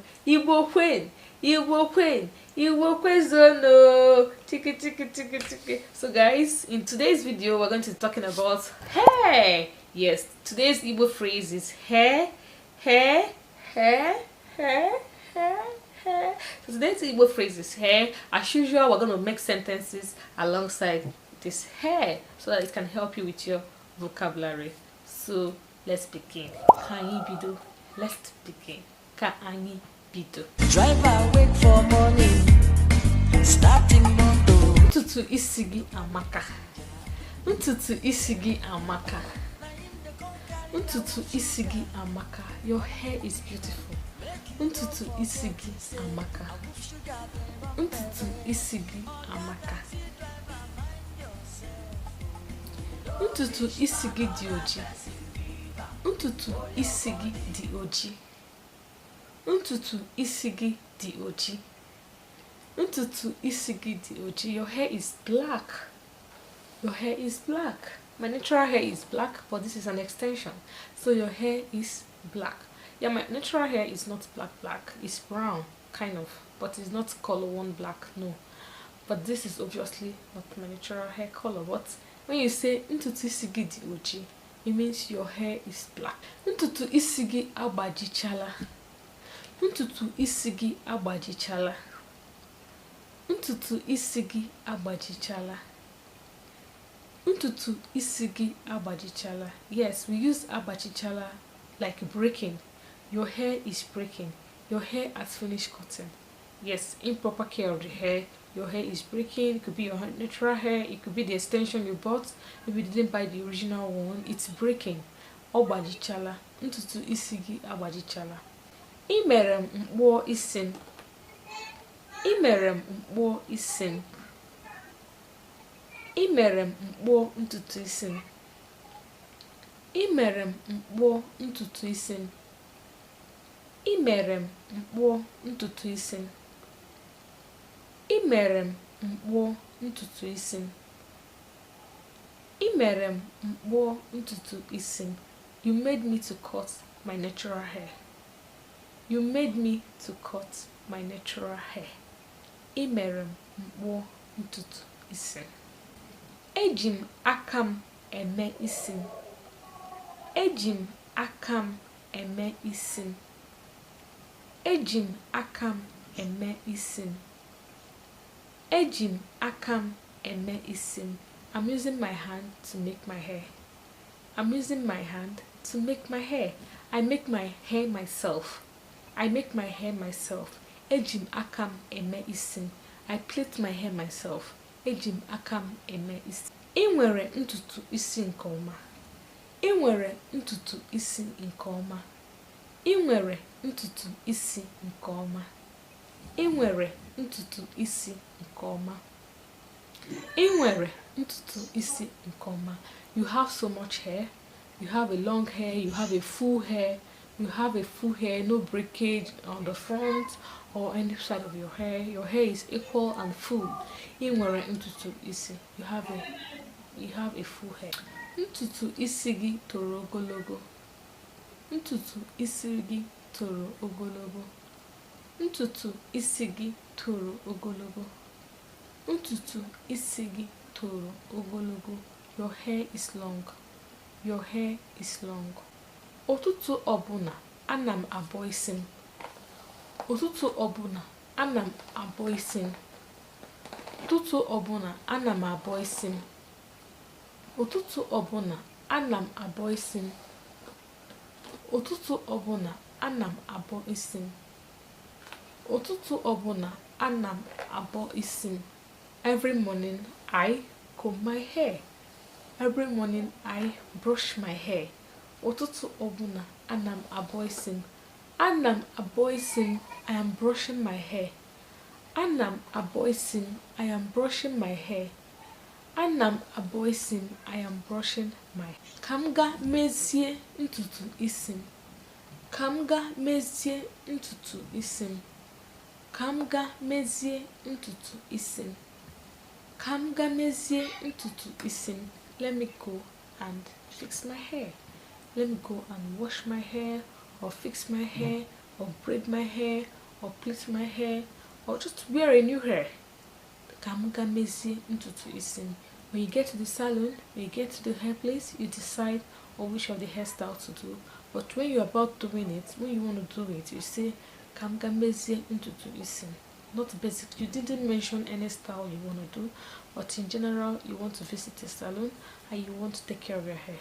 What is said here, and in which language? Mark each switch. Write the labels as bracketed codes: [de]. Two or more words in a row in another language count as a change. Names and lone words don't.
[ig] Igbo kwen, Igbo kwen, Igbo kwezono. Tiki tiki tiki tiki. [en] So guys, in today's video we're going to be talking about hair. Yes, today's Igbo phrase is hair, hair, hair, hair, hair, hair. So today's Igbo phrase is hair. As usual, we're going to make sentences alongside this hair so that it can help you with your vocabulary. So let's begin. [ig] Kanyi bido. [en] Let's begin. [ig] Kanyi bido. [en] Driver wait for morning. Starting moto. [ig] Ntutu isi gị amaka. Ntutu isi gị amaka. Ntutu isi gị amaka. [en] Your hair is beautiful. [ig] Ntutu isi gị amaka. Ntutu isi gị amaka. Ntutu isi gị dị oji. Ntutu isi gị dị oji. Ntutu isi gị dị oji. Ntutu isi gị dị oji. [en] Your hair is black. Your hair is black. My natural hair is black, but this is an extension. So your hair is black. Yeah, my natural hair is not black. It's brown, kind of. But it's not color one black, no. But this is obviously not my natural hair color. But when you say [ig] ntutu isi gị dị oji, [en] it means your hair is black. [ig] Ntutu isi gị agbajichala. Ntutu isi gị agbajichala. Ntutu isi gị agbajichala. Ntutu isi gị agbajichala. [en] Yes, we use agbajichala like breaking. Your hair is breaking. Your hair has finished cutting. Yes, improper care of the hair. Your hair is breaking. It could be your natural hair. It could be the extension you bought. Maybe you didn't buy the original one. It's breaking. [ig] Agbajichala. Ntutu isi gị agbajichala. Imere m mkpụọ isi m. Imere m mkpụọ isi m. Imere m mkpụọ ntutu isi m. Imere m mkpụọ ntutu isi m. Imere m mkpụọ ntutu isi m. Imere m mkpụọ ntutu isi m. Imere m mkpụọ ntutu isi m. You made me to cut my natural hair. You made me to cut my natural hair. Imere m mkpụọ ntutu isi m. Eji m aka m eme isi m. Eji m aka m eme isi m. Eji m aka m eme isi m. Eji m aka m eme isi m. [en] I'm using my hand to make my hair. I'm using my hand to make my hair. I make my hair myself. I make my hair myself. [ig] Eji m aka m eme isi m. [en] I plait my hair myself. [ig] Eji m aka m eme isi. Ị nwere ntutu isi nke ọma. Ị nwere ntutu isi nke ọma. Ị nwere ntutu isi nke ọma. Ị nwere ntutu isi nke ọma. Inwere ntutu isi nke ọma. [en] You have so much hair. You have a long hair, you have a full hair, no breakage on the front or any side of your hair. Your hair is equal and full. [ig] Inwere ntutu isi. [en] You have a full hair. [ig] Ntutu isi gị toro ogologo. Ntutu isi gị toro ogologo. Ntutu isi gị toro ogologo. Ntutu isi gị toro ogologo. [en] Your hair is long. Your hair is long. [ig] Ụtụtụ ọbụla ana m abọ isi m. Ụtụtụ ọbụla ana m abọ isi m. Ụtụtụ ọbụla ana m abọ isi m. Ụtụtụ ọbụla ana m abọ isi m. Ụtụtụ ọbụla ana m abọ isi m. Ụtụtụ ọbụla ana m abọ isi m. [en] Every morning I comb my hair. Every morning I brush my hair. [ig] Ụtụtụ ọbụla ana m abọ isi m. Ana m abọ isi m. [en] I am brushing my hair. [ig] Ana m abọ isi m. [en] I am brushing my hair. [ig] Ana m abọ isi m. [en] I am brushing my hair. [ig] Ka m gaa mezie ntutu isi m. Ka m gaa mezie ntutu isi m. Ka m gaa mezie ntutu isi m. Ka m gaa mezie ntutu isi m. [en] Let me go and fix my hair. Let me go and wash my hair, or fix my hair, or braid my hair, or plait my hair, or just wear a new hair. [ig] Ka m gaa mezie ntutu isi m. [en] When you get to the salon, when you get to the hair place, you decide on which of the hairstyle to do. But when you're about doing it, when you want to do it, you say, [ig] ka m gaa mezie ntutu isi m. [en] Not basic. You didn't mention any style you want to do, but in general, you want to visit a salon and you want to take care of your hair.